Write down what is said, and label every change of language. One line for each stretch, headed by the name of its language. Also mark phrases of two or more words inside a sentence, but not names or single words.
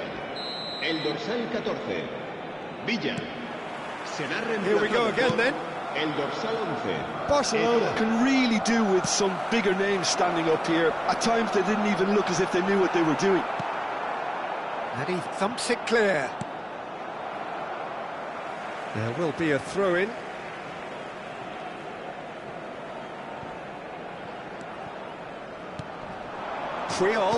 Spanish: El dorsal 14, Villa. Será
English: Here we go again then.
Spanish: El dorsal 11.
English: Barcelona can really do with some bigger names standing up here. At times they didn't even look as if they knew what they were doing. And he thumps it clear. There will be a throw-in. Creole.